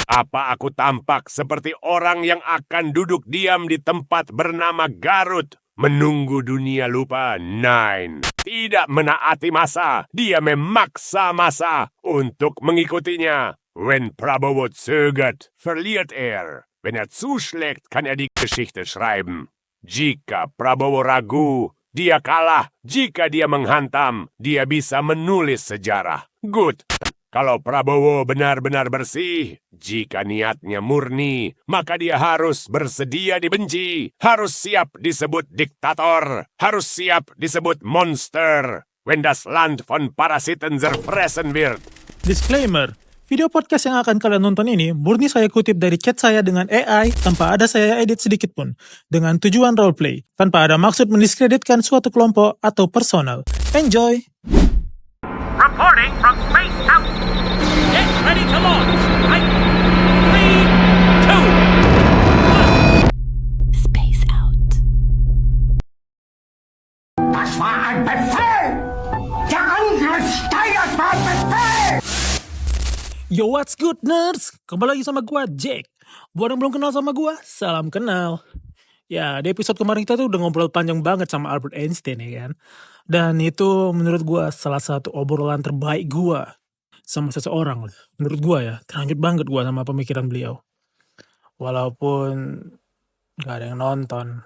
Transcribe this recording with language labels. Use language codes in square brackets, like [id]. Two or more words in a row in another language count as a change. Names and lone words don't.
[id] Apa aku tampak seperti orang yang akan duduk diam di tempat bernama Garut, menunggu dunia lupa? Nine tidak menaati masa, dia memaksa masa untuk mengikutinya. [de] Wenn Prabowo zögert, verliert er. Wenn er zuschlägt, kann er die Geschichte schreiben. [id] Jika Prabowo ragu, dia kalah. Jika dia menghantam, dia bisa menulis sejarah. [en] Good. [id] Kalau Prabowo benar-benar bersih, jika niatnya murni, maka dia harus bersedia dibenci, harus siap disebut diktator, harus siap disebut monster. [de] Wenn das Land von Parasiten zerfressen wird. [id] Disclaimer, [en] video podcast [id] yang akan kalian nonton ini murni saya kutip dari chat saya dengan AI tanpa ada saya edit sedikit pun, dengan tujuan roleplay, tanpa ada maksud mendiskreditkan suatu kelompok atau personal. [en] Enjoy! Reporting from Space Out. Get ready to launch. Right? 3, 2, 1. Space Out. [de] Das war ein Befehl! Der Angriff steigert war Befehl! [en] Yo, what's good, nerds? [id] Kembali lagi sama gua, Jack. Buat yang belum kenal sama gua, salam kenal. Ya, di episode kemarin kita tuh udah ngobrol panjang banget sama Albert Einstein, ya kan? Dan itu menurut gua salah satu obrolan terbaik gua sama seseorang. Menurut gua ya, terlanjut banget gua sama pemikiran beliau. Walaupun gak ada yang nonton.